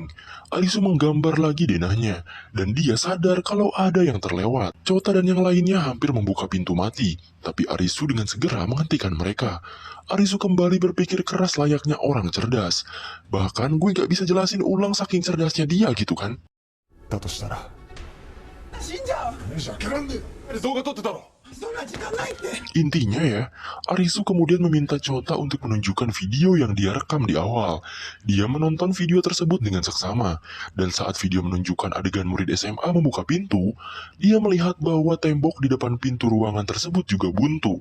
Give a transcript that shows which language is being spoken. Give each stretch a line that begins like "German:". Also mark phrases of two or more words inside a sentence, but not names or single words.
Indonesian: Arisu menggambar lagi denahnya, dan dia sadar kalau ada yang terlewat. Chota dan yang lainnya hampir membuka pintu mati, tapi Arisu dengan segera menghentikan mereka. Arisu kembali berpikir keras layaknya orang cerdas. Bahkan gue gak bisa jelasin ulang saking cerdasnya dia gitu kan.
Japanese: だとしたら死んじゃう。よし、開けらんねえ。動画撮ってたろ。そんな時間ないって。
Indonesian: Intinya ya, Arisu kemudian meminta Chota untuk menunjukkan video yang dia rekam di awal. Dia menonton video tersebut dengan seksama, dan saat video menunjukkan adegan murid SMA membuka pintu, dia melihat bahwa tembok di depan pintu ruangan tersebut juga buntu.